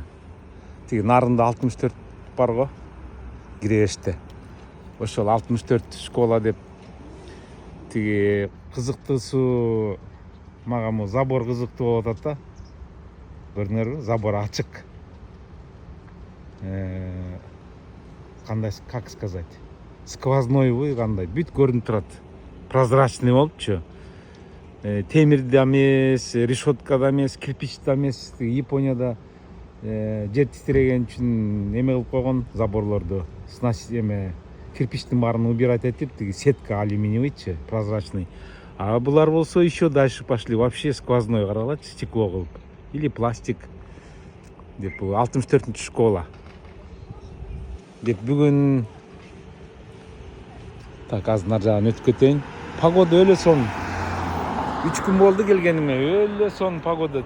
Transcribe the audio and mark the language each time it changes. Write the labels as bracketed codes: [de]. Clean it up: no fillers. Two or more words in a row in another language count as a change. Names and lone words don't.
[ky] Тиги нарында 64 бар го. Киребеште. Ошол 64 школа деп тиги кызыктуусу мага му забор кызыктуу болуп атат да. Көрдүңөрбү? Забор ачык. Кандай, [ru] как сказать? [ky] Сквознойбу, кандай бүт көрүнүп турат. Прозрачный болупчу. Темир да эмес, решетка да эмес, кирпич да эмес. Японияда жер титиреген үчүн эме кылып койгон заборлорду. Кирпичтин баарын убирать этип, тиги [ru] сетка алюминиевыйчы, прозрачный. [ky] А булар болсо [ru] еще дальше пошли. Вообще сквозной, [ky] карагылачы, стекло кылып. Или пластик. Деп 64-школа. Деп бүгүн так азыр нар жагын өтүп кетейин. Погода өлө сон. 3 күн болду келгениме. Өлө сон погода.